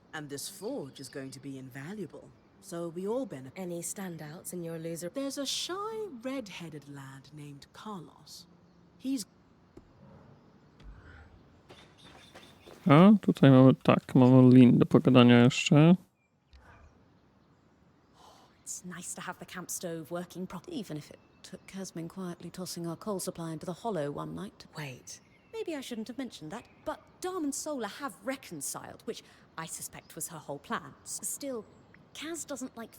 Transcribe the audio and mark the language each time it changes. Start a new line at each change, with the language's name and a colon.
English: And this forge is going to be invaluable, so we all benefit. Any standouts in your loser? There's a shy, red-headed lad named Carlos. He's...
Polish: A, tutaj mamy, tak, mamy Lin do pogadania jeszcze.
English: It's nice to have the camp stove working properly, even if it took Casmin quietly tossing our coal supply into the hollow one night. Wait. Maybe I shouldn't have mentioned that, but Darm and Solar have reconciled, which I suspect was her whole plan. Still, Kaz doesn't like...